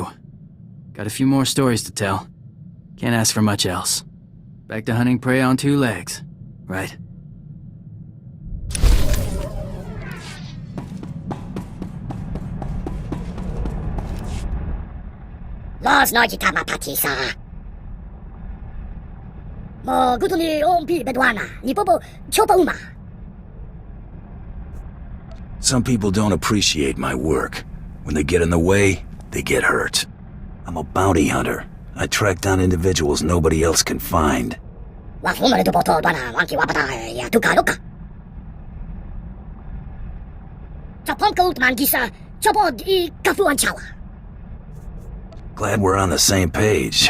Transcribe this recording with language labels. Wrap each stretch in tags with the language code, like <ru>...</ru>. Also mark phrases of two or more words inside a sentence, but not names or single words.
<en>Got a few more stories to tell. Can't ask for much else. Back to hunting prey on 2 legs. Right. Last night tama patisa. Mo gutuli ompi bedwana. Ni popo chopa uma. Some people don't appreciate my work. When they get in the way, they get hurt. I'm a bounty hunter. I track down individuals nobody else can find. Glad we're on the same page.</en>